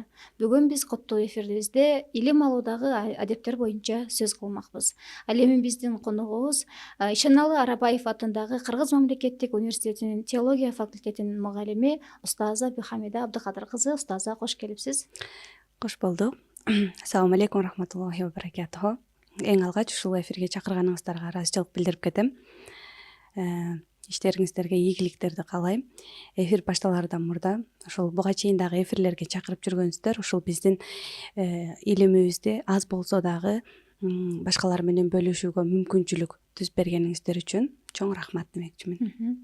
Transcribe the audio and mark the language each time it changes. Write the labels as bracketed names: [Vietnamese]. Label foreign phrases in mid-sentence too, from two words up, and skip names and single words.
[Kyrgyz] Бүгүн биз коптуу эфирибизде илим алуудагы адептер боюнча сөз кылмакпыз. Ал эми биздин коногубуз Ишеналы Арабаев атындагы Кыргыз мамлекеттик университетинин теология факультетинин мугалими устаза Бихамида Абдыкадыр кызы. Устаза, кош келипсиз. Кош болдук. [Arabic] السلام عليكم رحمة الله وبركاته. [Kyrgyz] Эң алгач ушул эфирге чакырганыңыздарга ыраазычылык билдирип кетем. Иштериңиздерге ийгиликтерди каалайм. Эфир башталаардан мурда ушул буга чейин дагы эфирлерге чакырып жүргөнсүздөр. Ушул биздин илимибизди аз болсо дагы башкалар менен бөлүшүүгө мүмкүнчүлүк түзүп бергениңиздер үчүн чоң рахмат демекчимин.